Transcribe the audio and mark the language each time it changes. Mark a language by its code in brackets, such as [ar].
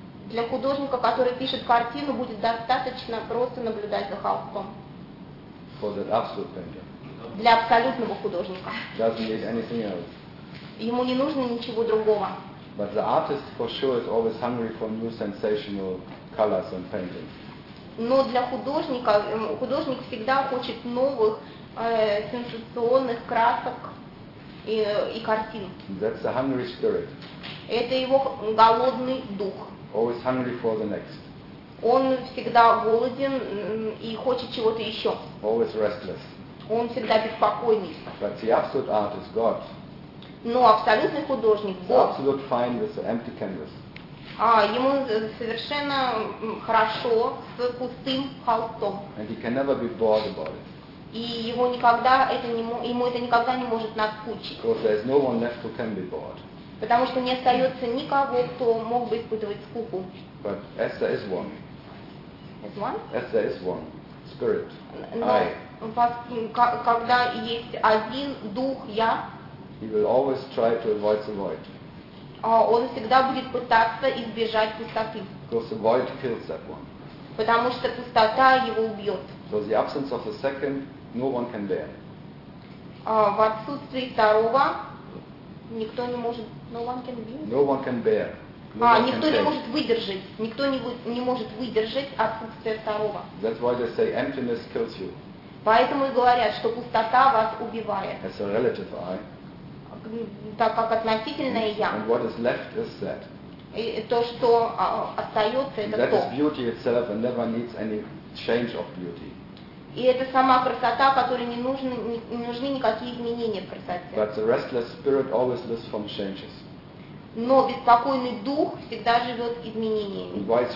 [ru] Для художника, который пишет картину, будет достаточно просто наблюдать за холстом. [en] For the absolute painter. [ru] Для абсолютного художника. [en] Doesn't need anything else. [ru] Ему не нужно ничего другого. [en] But the artist for sure is always hungry for new sensational colors and paintings. [ru] Но для художника, художник всегда хочет новых сенсационных красок и картин. [en] That's a hungry spirit. [ru] Это его голодный дух. [en] Always hungry for the next. [ru] Он всегда голоден и хочет чего-то еще. [en] Always restless. [ru] Он всегда беспокойный. [en] But the absolute artist, God. [ru] Но абсолютный художник, Бог, [en] fine with the empty canvas. [ru] Ему совершенно хорошо с пустым холстом. [en] And he can never be bored about it. [ru] И его никогда это не, ему это никогда не может наскучить. [en] Because there is no one left who can be bored. [ru] Потому что не остается никого, кто мог бы испытывать скуку. [en] But Esther is one. One? Esther is one. Spirit. [ru] Но [en] I. [ru] У вас, когда есть один дух, я. [en] He will always try to avoid the void. [ru] Он всегда будет пытаться избежать пустоты. [en] Because the void kills that one. [ru] Потому что пустота его убьет. [en] So the absence of the second, no one can bear. [ru] В отсутствии второго никто не может. [en] No one can bear. No one can bear. [ru] А, никто не может выдержать. Никто не может выдержать отсутствие второго. [en] That's why they say emptiness kills you. [ru] Поэтому и говорят, что пустота вас убивает. [en] As a relative I. [ru] Так как относительное я. [en] And what is left is that. [ru] И то, что остается, это то. [en] That is beauty itself and never needs any change of beauty. [ru] И это сама красота, которой не нужны никакие изменения в красоте. [en] But the restless spirit always lives from changes. [ru] Но беспокойный дух всегда живет изменениями.